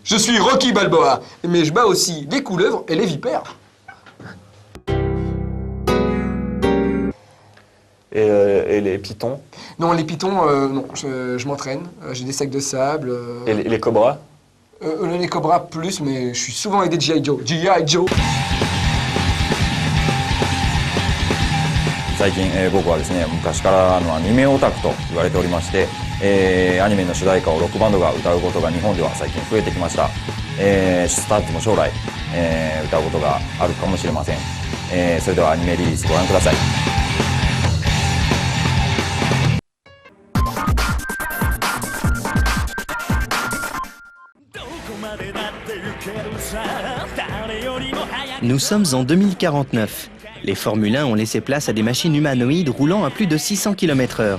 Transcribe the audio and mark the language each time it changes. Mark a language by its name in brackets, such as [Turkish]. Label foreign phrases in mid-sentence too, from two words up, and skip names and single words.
[French] Je suis Rocky Balboa, mais je bats aussi les couleuvres et les vipères. Et les pitons? Non, les pitons, non, je m'entraîne. J'ai des sacs de sable. Et les cobras? Les cobras plus, mais je suis souvent aidé de G.I. Joe. G.I. Joe. [Japanese] 最近、僕はですね昔からのアニメオタクと言われておりまして、アニメの主題歌をロックバンドが歌うことが日本では最近増えてきました、スタッツも将来、歌うことがあるかもしれません、それではアニメリリースご覧ください。 [French] Nous sommes en 2049. Les Formule 1 ont laissé place à des machines humanoïdes roulant à plus de 600 km/h.